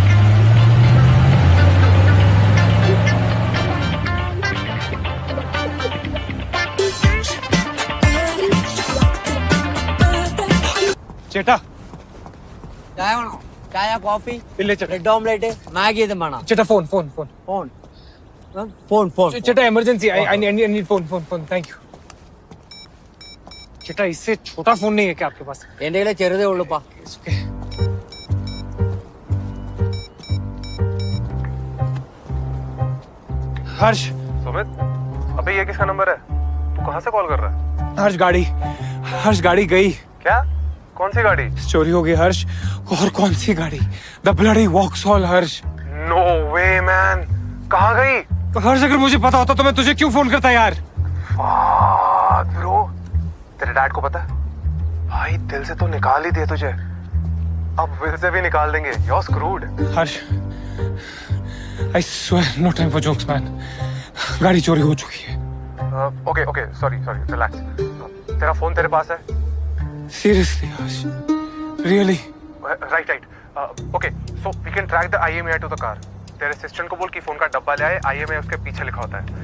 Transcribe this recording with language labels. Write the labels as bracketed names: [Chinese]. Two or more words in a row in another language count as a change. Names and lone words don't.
[Malayalam] ചേട്ടാ ചായ വേണോ? ചായ കോഫി ഇല്ലേ ചേട്ടാ ബ്രെഡ് ഓംലെറ്റ് മാഗി ഇതും വേണം. ചേട്ടാ ഫോൺ ഫോൺ ഫോൺ ഫോൺ ഫോൺ ഫോൺ [Hindi] ചേട്ടാ [English] emergency I need phone thank you [Hindi] ചേട്ടാ इससे छोटा फोन नहीं है क्या आपके पास [Malayalam] എന്റെ കയ്യിലെ ചെറുതേ ഉള്ളൂപ്പാ. [English] It's okay हर्ष [Hindi] सुमित अबे ये किसका नंबर है? तू कहाँ से कॉल कर रहा है? हर्ष गाड़ी गई क्या? कौन सी गाड़ी? चोरी हो गई हर्ष और कौन सी गाड़ी [English] the bloody Vauxhall [Hindi] हर्ष [English] no way man, [Hindi] कहाँ गई? हर्ष अगर मुझे पता होता तो मैं तुझे क्यों फोन करता यार ब्रो तेरे डैड को पता है? भाई दिल से तो निकाल ही दिए तुझे, अब विल से भी निकाल देंगे. [English] You're screwed. हर्ष I swear no time for jokes man [Hindi] गाड़ी चोरी हो चुकी है [English] okay sorry relax. [Hindi] तेरा फोन तेरे पास है? [English] seriously हर्ष really right okay so we can track the IMEI to the car. [Hindi] तेरे असिस्टेंट को बोल कि फोन का डब्बा ले आए, IMEI उसके पीछे लिखा होता है.